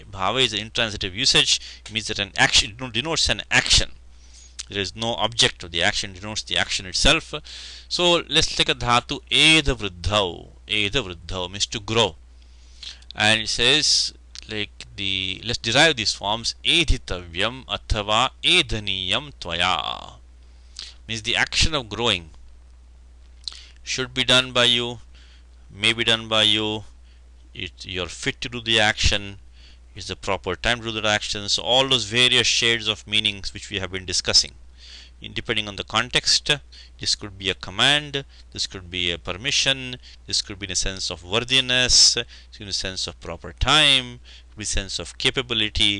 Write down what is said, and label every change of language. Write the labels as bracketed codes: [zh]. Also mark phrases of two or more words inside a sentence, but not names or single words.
[en] Bhave is an intransitive usage. It means that an action denotes an action. There is no object of the action, denotes the action itself. So let's take a dhatu [sa] edha vruddhau [en] means to grow, and it says let's derive these forms. [sa] Edhitavyam athava edhaniyam tvaya [en] means the action of growing should be done by you, may be done by you, you're fit to do the action, is the proper time to do the action. So all those various shades of meanings which we have been discussing, depending on the context, this could be a command, this could be a permission, this could be in a sense of worthiness, in a sense of proper time, with sense of capability.